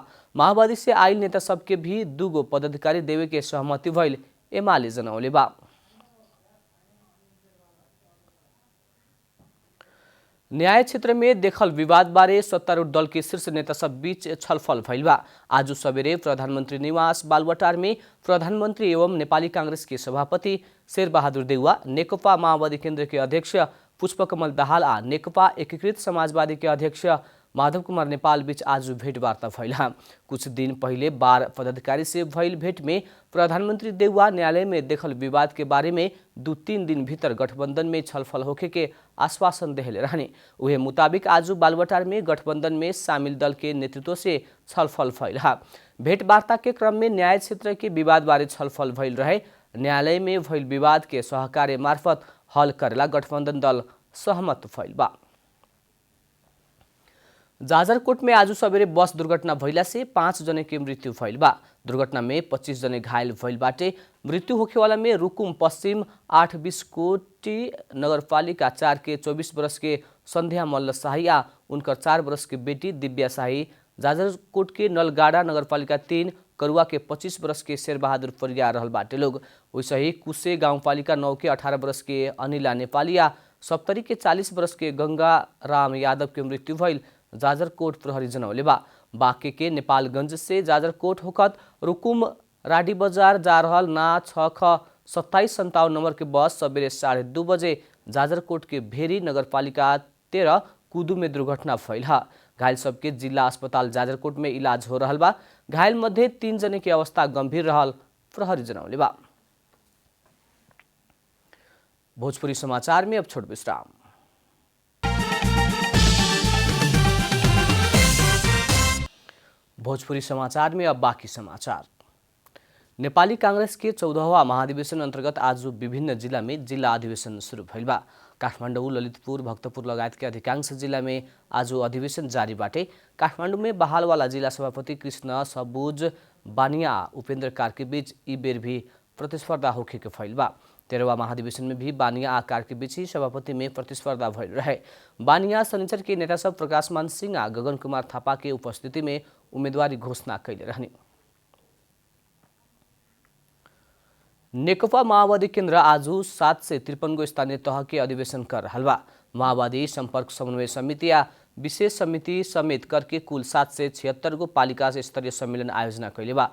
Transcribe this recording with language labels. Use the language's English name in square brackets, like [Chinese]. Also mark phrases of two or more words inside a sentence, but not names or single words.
[Bhojpuri] माओवादी से आयल नेता सबके भी 2 गो पदाधिकारी देवे के सहमति भइल एमाले जनौले बा। न्याय क्षेत्र में देखल विवाद बारे सत्तारूढ़ दल के शीर्ष नेता सब बीच छलफल भइल बा। आज सवेरे प्रधानमंत्री निवास बालुवाटार में प्रधानमंत्री एवं नेपाली कांग्रेस के सभापति शेरबहादुर देउवा, नेकपा माओवादी केन्द्र के अध्यक्ष पुष्पकमल दाहाल आ नेकपा एकीकृत समाजवादी के अध्यक्ष माधव कुमार नेपाल बीच आज भेंटवार्ता भइल। कुछ दिन पहले 12 पदाधिकारी से भइल भेंट में प्रधानमंत्री देउवा न्यायालय में देखल विवाद के बारे में 2-3 दिन भीतर गठबंधन में छलफल होखे के आश्वासन देले रहने। उहे मुताबिक आज बालुवाटार में गठबंधन में शामिल दल के नेतृत्व से छलफल भइल। भेंटवार्ता के क्रम में न्याय क्षेत्र के विवाद बारे छलफल भइल रहे। न्यायालय में भइल विवाद के सहकार्य मार्फत हल करेला गठबंधन दल सहमत भइल बा। जाजरकोट में आज सवेरे बस दुर्घटना भइला से 5 जने की मृत्यु भइल बा। दुर्घटना में 25 जने घायल भइल बाटे। मृत्यु होखेवाला में रुकुम पश्चिम 8 बिस्कोटी नगरपालिका 4 के 24 वर्ष के संध्या मल्ल शाही आ उनकर 4 वर्ष की बेटी दिव्या शाही, जाजरकोट के नलगाड़ा नगरपालिका 3 करुआ के 25 वर्ष के शेरबहादुर परिया रहल बाटे लोग। वैसे ही कुसे गाउँपालिका 9 के 18 वर्ष के अनिला नेपाली आ सप्तरी के 40 वर्ष के गंगा राम यादव के मृत्यु भइल जाजरकोट प्रहरी जनौले बा। बाँके के नेपालगंज से जाजरकोट होकत रुकुम राडी बजार जा रहल ना 6ख2757 नंबर के बस सवेरे 2:30 बजे जाजरकोट के भेरी नगरपालिका 13 कुदू में दुर्घटना भइल। घायल सबके जिला अस्पताल जाजरकोट में इलाज हो रहल बा। घायल मध्ये 3 जने की अवस्था गंभीर रहल प्रहरी जनौले बा। भोजपुरी समाचार में अब छोट विश्राम। भोजपुरी समाचार में अब बाकी समाचार। नेपाली कांग्रेस के 14वां महाधिवेशन अंतर्गत आज विभिन्न जिला में जिला अधिवेशन शुरू भइल बा। काठमाडौँ, ललितपुर, भक्तपुर लगायत के अधिकांश जिला में आज अधिवेशन जारी बाटे। काठमाडौँ में बहालवाला जिला सभापति कृष्ण सबुज बानिया उपेंद्र कार्की बीच ई बेर भी प्रतिस्पर्धा होखे के फैल बा। 13वां महाधिवेशन में भी बानिया आ कार्की बीच ही सभापति में प्रतिस्पर्धा भइल रहे। बानिया शनिचर के नेता सब प्रकाश मान सिंह आ गगन कुमार थापा के उपस्थिति में उम्मीदवारी घोषणा कैले रहने। नेकपा माओवादी केन्द्र आज 753 गो स्थानीय तह के अधिवेशन कर रहल बा। माओवादी संपर्क समन्वय समिति या विशेष समिति समेत करके कुल 776 गो पालिका स्तरीय सम्मेलन आयोजना कैले बा।